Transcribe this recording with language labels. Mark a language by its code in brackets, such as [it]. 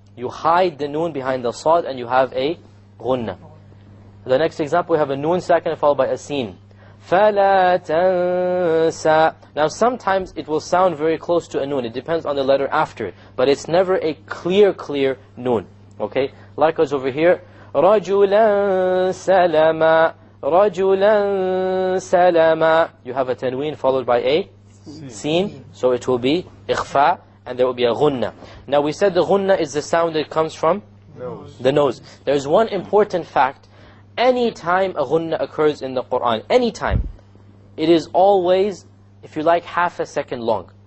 [en] You hide the nun behind the sad and you have a ghunnah. The next example, we have a nun sakina followed by a sin. [ar] فَلَا تَنْسَى. [en] Now sometimes it will sound very close to a nun. It depends on the letter after it. But it's never a clear nun. Okay? Likewise over here, [ar] رَجُلًا سَلَمًا, رَجُلًا سَلَمًا. [en] You have a tanween followed by a sin. So it will be ikhfa, and there will be a ghunnah. Now we said the ghunnah is the sound that comes from the nose. There's one important fact. Any time a ghunnah occurs in the Quran, any time, it is always, if you like, half a second long.